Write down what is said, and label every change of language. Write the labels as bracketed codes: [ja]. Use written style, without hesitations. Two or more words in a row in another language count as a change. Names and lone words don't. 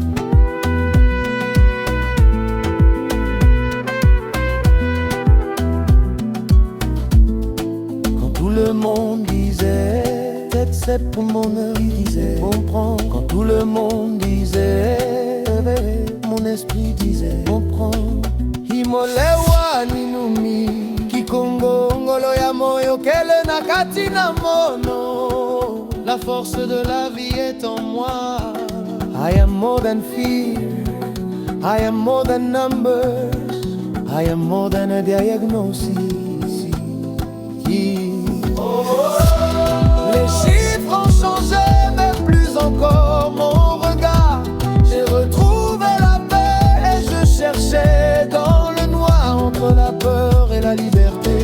[fr] Quand tout le monde disait peut-être c'est pour mon heure, il disait comprends. Quand tout le monde disait mon esprit disait comprends. [kg] Imolewa ninumi kikongo ngolo ya moyo kele nakati na mono. [fr] La force de la vie est en moi. [en] I am more than fear, I am more than numbers, I am more than a diagnosis. [fr] Les chiffres ont changé, mais plus encore mon regard. J'ai retrouvé la paix et je cherchais dans le noir entre la peur et la liberté.